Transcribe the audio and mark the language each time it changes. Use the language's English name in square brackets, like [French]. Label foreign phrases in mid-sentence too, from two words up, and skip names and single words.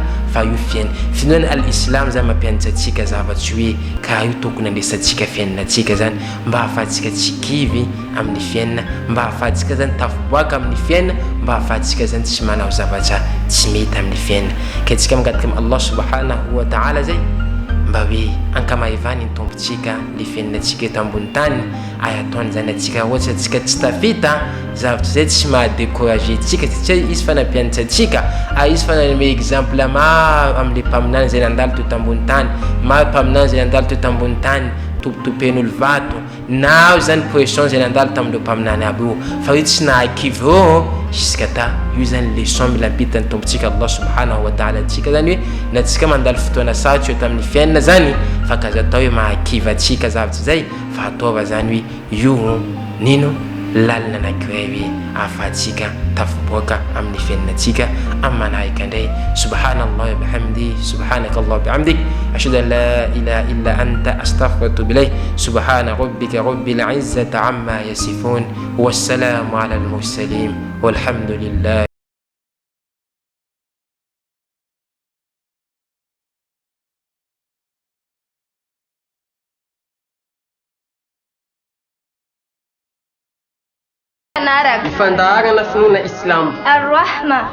[Malagasy] Fa io fiainany al-Islam zany mampianatra atsika zavatra hoe ka io tokony andesantsika fiainana atsika zany mba ahafahantsika tsy kivy amin'ny fiainana, mba ahafahantsika zany tafiboaka amin'ny fiainana, mba ahafahantsika zany tsy manao zavatra tsy mety amin'ny fiainana. Ka tsika mangataka amin'ny [Arabic] الله سبحانه وتعالى [Malagasy] zay mba hoe ankamaivany ny tombotsika le fiainanatsika eto ambony tany, ay ataony zany atsika ohatra atsika tsy tafita zavatra zay tsy mahadécouragé tsika satria izy fanampianatra atsika, izy fananome exemple maro amin'le mpaminany zay nandalo teto ambony tany, maro mpaminany zay nandalo teto ambony tany topotopen'olo vato na zany pression zay nandalo tamin'ireo mpaminany aby io, fa io tsy nahakivô jusqu'à ta. Io zany leçon mila ampitany tombotsika [Arabic] الله سبحانه وتعالى [Malagasy] atsika zany hoe na tsika mandalo fotoana sarotra eto amin'ny fiainana zany, fa kaza atao hoe mahakiva atsika zavatra zay, fa ataova zany hoe io nino lalina anankiray hoe ahafahantsika tafiboaka amin'ny fiainanatsika. Amin'ny manaraka indray, [Arabic] سبحان الله وبحمده، سبحانك اللهم وبحمدك، أشهد أن لا إله إلا أنت، أستغفرك وأتوب إليك. سبحان ربك رب العزة عما يصفون، والسلام على المرسلين، والحمد لله. [Malagasy] Fandaharana finoana Islam. Ar-Rahma,